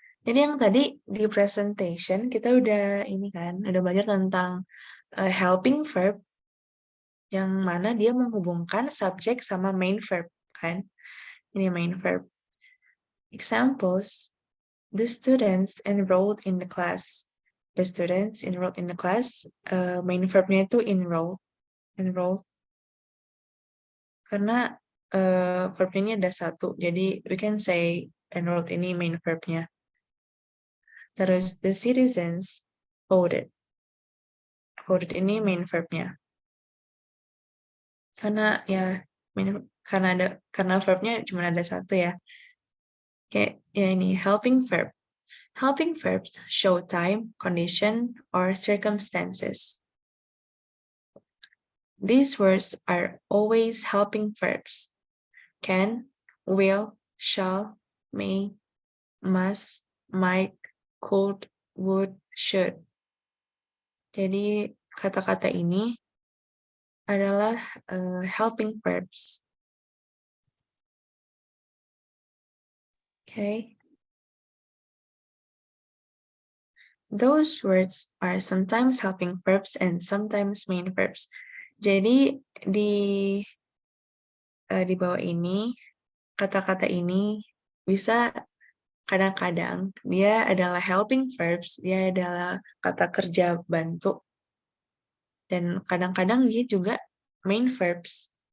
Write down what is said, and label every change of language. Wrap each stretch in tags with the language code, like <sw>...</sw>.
<id>Jadi yang tadi di presentation kita udah ini kan, udah belajar tentang helping verb yang mana dia menghubungkan subjek sama main verb kan. Ini main verb.</id> <en>Examples: the students enrolled in the class. The students enrolled in the class,</en> <id>main verbnya itu</id> <en>enroll. Karena verbnya ini ada satu, jadi we can say enrolled ini main verbnya.</en> <id>Terus</id> <en>the citizens voted. Voted</en> <id>ini main verbnya. Karena ya karena verbnya cuma ada satu ya. Kayak ya ini</id> <en>helping verb. Helping verbs show time, condition, or circumstances. These words are always helping verbs. Can, will, shall, may, must, might, could, would, should.</en> <id>Jadi kata-kata ini adalah helping verbs. Okay.</id> <en>Those words are sometimes helping verbs and sometimes main verbs.</en> <id>Jadi di bawah ini, kata-kata ini bisa kadang-kadang dia adalah helping verbs, dia adalah kata kerja bantu, dan kadang-kadang dia juga main verbs.</id>